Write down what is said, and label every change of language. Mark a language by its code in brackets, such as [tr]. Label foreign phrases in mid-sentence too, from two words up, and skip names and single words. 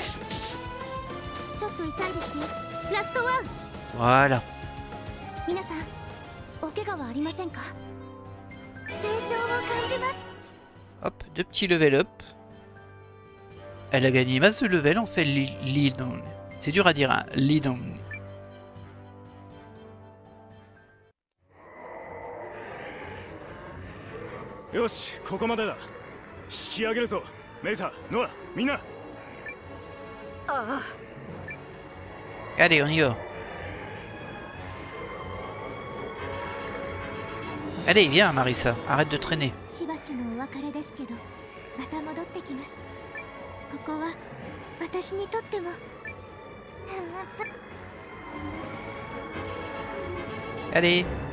[fr] Voilà. Hop, 2 petits [en] level up. [fr] Elle a gagné masse de level, on fait [en] lead on. [fr] C'est dur à dire, hein, [en] lead on. [ja] Yoshi, ここまでだ。引き上げるぞ。メイサ、ノア、みんな。 [fr] Allez, on y va. Allez, viens, Marissa, arrête de traîner. Allez.